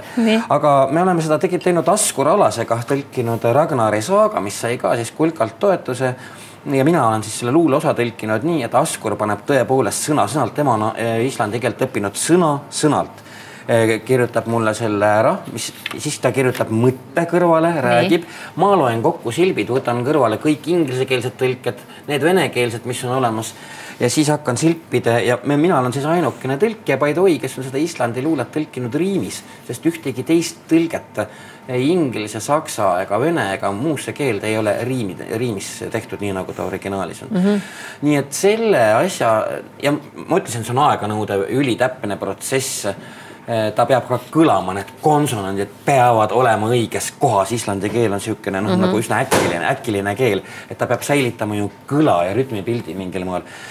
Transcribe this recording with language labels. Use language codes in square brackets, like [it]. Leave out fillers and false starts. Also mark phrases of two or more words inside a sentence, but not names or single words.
[et] Aga me oleme seda teinud Askur Alasega, tõlkinud Ragnari saaga, mis sai ka siis Kulkalt toetuse ja mina olen siis selle luule osa tõlkinud nii, et Askur paneb tõepoolest sõna-sõnalt, tema on islandi keelt õppinud sõna-sõnalt. Kirjutab mulle selle ära, siis ta kirjutab mõtte kõrvale, räägib. Ma loen kokku silbid, võtan kõrvale kõik ingliskeelsed tõlked, need venekeelsed, mis on olemas. Ja siis hakkan silpide ja mina olen siis ainukene tõlkija [en] by the way, [et] kes on seda islandi luulet tõlkinud riimis, sest ühtegi teist tõlget inglise, saksa ega vene ega muusse keelde ei ole riimis tehtud nii, nagu ta originaalis on. Nii et selle asja, ja ma ütlesin, see on aeganõudev ülitäpne protsess, ta peab ka kõlama, need konsonandid peavad olema õiges kohas, islandi keel on siukene nagu üsna äkiline keel, et ta peab säilitama ju kõla ja rütmipildi mingil moel.